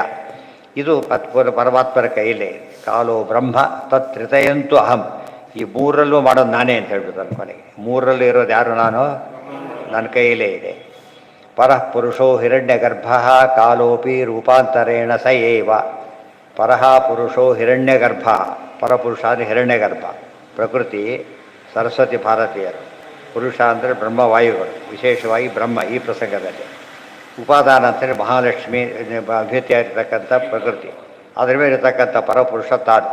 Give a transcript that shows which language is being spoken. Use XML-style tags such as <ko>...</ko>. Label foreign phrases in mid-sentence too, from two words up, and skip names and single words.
<kn>ಇದು ಪರಮಾತ್ಮರ ಕೈಲೇ.</kn> <sa>ಕಾಲೋ ಬ್ರಹ್ಮ ತತ್ರಿತಯಂತು ಅಹಂ.</sa> <kn>ಈ 3ರಲ್ಲೂ ಮಾಡೋದು ನಾನೇ ಅಂತ ಹೇಳ್ಬಿಡ್ತಾನೆ ಕೊನೆಗೆ. 3ರಲ್ಲೂ ಇರೋದು ಯಾರು? ನಾನು, ನನ್ನ ಕೈಯಲ್ಲೇ ಇದೆ.</kn> <sa>ಪರಃ ಪುರುಷೋ ಹಿರಣ್ಯಗರ್ಭ ಕಾಲೋಪಿ ರೂಪಾಂತರೇಣ ಸ ಏವ. ಪರಃ ಪುರುಷೋ ಹಿರಣ್ಯಗರ್ಭ.</sa> <kn>ಪರಪುರುಷ ಅಂದರೆ ಹಿರಣ್ಯಗರ್ಭ. ಪ್ರಕೃತಿ ಸರಸ್ವತಿ ಭಾರತೀಯರು. ಪುರುಷ ಅಂದರೆ ಬ್ರಹ್ಮವಾಯುಗಳು, ವಿಶೇಷವಾಗಿ ಬ್ರಹ್ಮ ಈ ಪ್ರಸಂಗದಲ್ಲಿ. ಉಪಾದಾನ ಅಂತೇಳಿ ಮಹಾಲಕ್ಷ್ಮಿ ಅಭ್ಯರ್ಥಿಯಾಗಿರ್ತಕ್ಕಂಥ ಪ್ರಕೃತಿ, ಅದರ ಮೇಲೆ ಇರತಕ್ಕಂಥ ಪರಪುರುಷ ತಾನು.</kn>